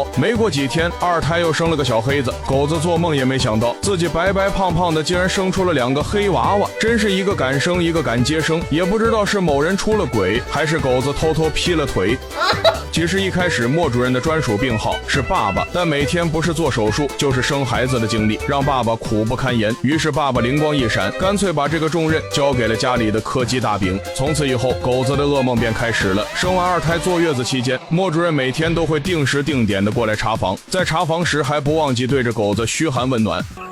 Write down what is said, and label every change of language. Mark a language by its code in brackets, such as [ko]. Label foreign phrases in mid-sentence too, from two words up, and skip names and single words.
[zh] 没过几天，二胎又生了个小黑子，狗子做梦也没想到自己白白胖胖的竟然生出了2个黑娃娃，真是一个敢生一个敢接生，也不知道是某人出了軌，還是狗子偷偷劈了腿。其實一開始莫主任的專屬病號是爸爸，但每天不是做手術就是生孩子的經歷讓爸爸苦不堪言，於是爸爸靈光一閃，乾脆把這個重任交給了家裡的柯基大餅。從此以後，狗子的噩夢便開始了。生完二胎坐月子期間，莫主任每天都會定時定點的過來查房，在查房時還不忘記對着狗子噓寒問暖。